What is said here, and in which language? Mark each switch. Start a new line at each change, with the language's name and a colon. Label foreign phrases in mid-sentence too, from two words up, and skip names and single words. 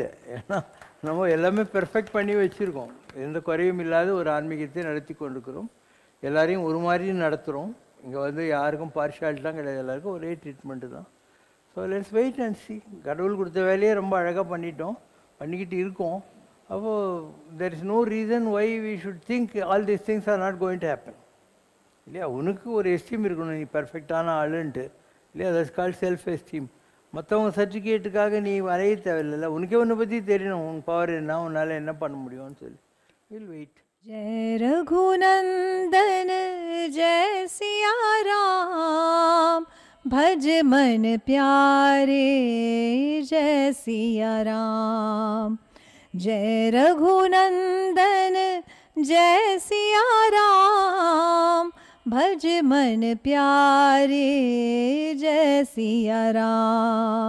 Tamil: ஏன்னா நம்ம எல்லாமே பெர்ஃபெக்ட் பண்ணி வச்சுருக்கோம். எந்த குறையும் இல்லாத ஒரு ஆன்மீகத்தை நடத்தி கொண்டிருக்கிறோம். எல்லாரையும் ஒரு மாதிரி நடத்துகிறோம். இங்கே வந்து யாருக்கும் பார்ஷியாலிட்டிலாம் கிடையாது. எல்லாருக்கும் ஒரே ட்ரீட்மெண்ட்டு தான்.
English: so let's wait and see.
Tamil: கடவுள் கொடுத்த வேலையை ரொம்ப அழகாக பண்ணிக்கிட்டு இருக்கோம்.
English: அப்போது there is no reason why we should think all these things are not going to happen இல்லையா?
Tamil: உனக்கு ஒரு எஸ்டீம் இருக்கணும், நீ பர்ஃபெக்டான ஆளுன்ட்டு இல்லையா?
English: that's called self esteem.
Tamil: மற்றவங்க சர்டிஃபிகேட்டுக்காக நீ வரைய தேவையில்லை. உனக்கே உன்னை பற்றி தெரியணும், உன் பவர் என்ன, உன்னால் என்ன பண்ண முடியும்னு சொல்லி.
English: will wait.
Hindi: जय रघुनंदन जय सिया राम, भज मन प्यारे जय सिया राम. जय रघुनंदन जय सिया राम, भज मन प्यारे जय सिया राम.